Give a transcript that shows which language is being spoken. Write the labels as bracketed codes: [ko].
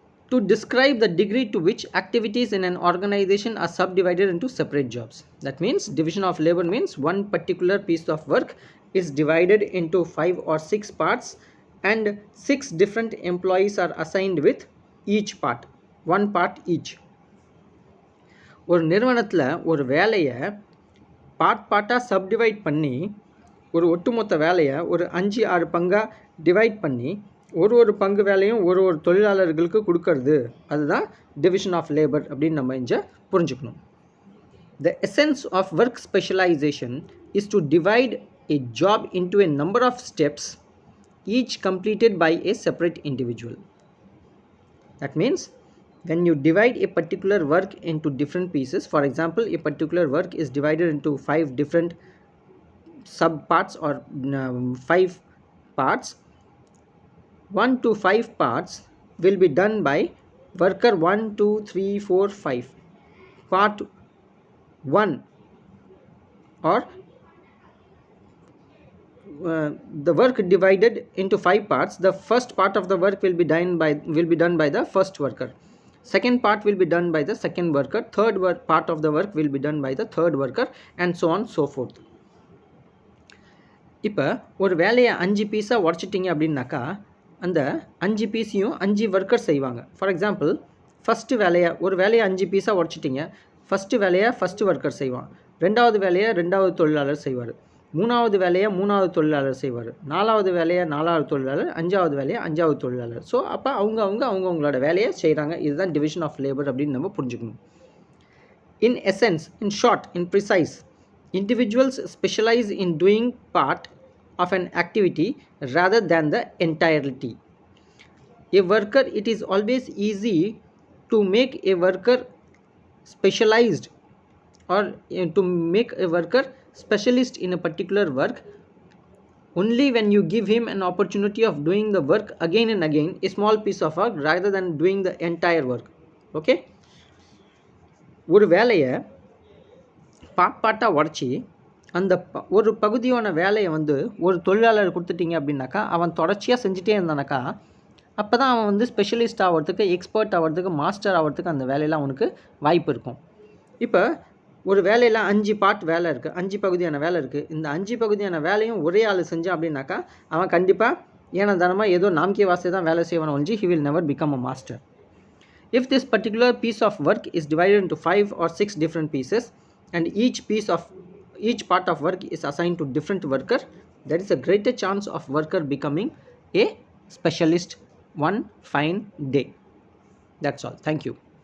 [en] To describe the degree to which activities in an organization are subdivided into separate jobs. That means division of labor means one particular piece of work is divided into 5 or 6 parts and 6 different employees are assigned with each part, one part each. [ta] ஒரு நிறுவனத்தில் ஒரு வேலையை பார்ட்டாக subdivide பண்ணி ஒரு ஒட்டுமொத்த வேலையை ஒரு 5-6 பங்காக டிவைட் பண்ணி ஒரு பங்கு வேலையும் ஒரு தொழிலாளர்களுக்கு கொடுக்கறது, அதுதான் டிவிஷன் ஆஃப் லேபர் அப்படின்னு நம்ம இங்கே புரிஞ்சுக்கணும். [en] The essence of work specialization is to divide a job into a number of steps, each completed by a separate individual. That means when you divide a particular work into different pieces, for example, a particular work is divided into 5 different subparts or 5 parts, 1 to 5 parts will be done by worker 1, 2, 3, 4, 5. Part 1 or the work divided into 5 parts, the first part of the work will be done by the first worker, second part will be done by the second worker, third part of the work will be done by the third worker, and so on so forth. [ta] இப்போ ஒரு வேலையை 5 பீஸாக உடச்சிட்டிங்க அப்படின்னாக்கா அந்த 5 பீஸையும் 5 worker செய்வாங்க. For example ஒரு வேலையை 5 பீஸாக உடச்சிட்டிங்க. ஃபஸ்ட்டு வேலையை ஃபஸ்ட்டு ஒர்க்கர் செய்வான், ரெண்டாவது வேலையை ரெண்டாவது தொழிலாளர் செய்வார், மூணாவது வேலையை மூணாவது தொழிலாளர் செய்வார், நாலாவது வேலையை நாலாவது தொழிலாளர், அஞ்சாவது வேலையை அஞ்சாவது தொழிலாளர். ஸோ அப்போ அவங்களோட வேலையை செய்கிறாங்க. இதுதான் டிவிஷன் ஆஃப் லேபர் அப்படின்னு நம்ம புரிஞ்சுக்கணும். [en] In essence, in short, in precise, individuals specialize in doing part of an activity rather than the entirety. A worker, it is always easy to make a worker specialized or to make a worker specialist in a particular work only when you give him an opportunity of doing the work again and again, a small piece of work, rather than doing the entire work. Okay. [ta] ஒரு வேலையை பார்ட்டாக உடச்சி அந்த ஒரு பகுதியான வேலையை ஒரு தொழிலாளர் கொடுத்துட்டிங்க அப்படின்னாக்கா அவன் தொடர்ச்சியாக செஞ்சுட்டே இருந்தானாக்கா அப்போ தான் அவன் ஸ்பெஷலிஸ்ட் ஆகிறதுக்கு, எக்ஸ்பர்ட் ஆகிறதுக்கு, மாஸ்டர் ஆகிறதுக்கு அந்த வேலையில் அவனுக்கு வாய்ப்பு இருக்கும். இப்போ ஒரு வேலையில் 5 பார்ட் வேலை இருக்குது, 5 பகுதியான வேலை இருக்குது. இந்த 5 பகுதியான வேலையும் ஒரே ஆள் செஞ்சான் அப்படின்னாக்கா அவன் கண்டிப்பாக ஏனதானமாக ஏதோ நாம்கே வாசே தான் வேலை செய்வான் ஒழிஞ்சு [en] he will never become a master. If this particular piece of work is divided into 5 or 6 different pieces and each part of work is assigned to different worker, there is a greater chance of worker becoming a specialist one fine day. That's all. Thank you.